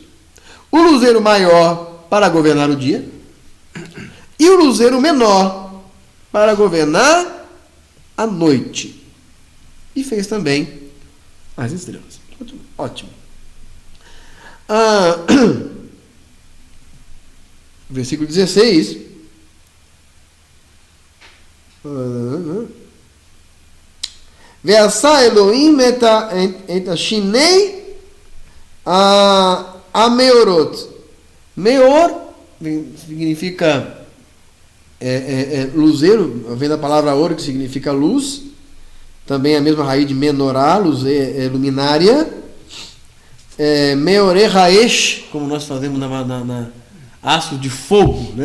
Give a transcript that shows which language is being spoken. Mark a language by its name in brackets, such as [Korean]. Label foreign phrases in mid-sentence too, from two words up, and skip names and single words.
[Portuguese] O luzeiro maior para governar o dia e o luzeiro menor para governar a noite. E fez também as estrelas. Ótimo. Versículo 16. [Hebrew] ויעש אלהים את שני המארת. [Portuguese] Meor significa luzeiro, vem da palavra ouro, que significa luz. Também a mesma raiz de menorá, luz, luminária. [Hebrew] מאורי האש, [Portuguese] como nós fazemos na astros de fogo, né?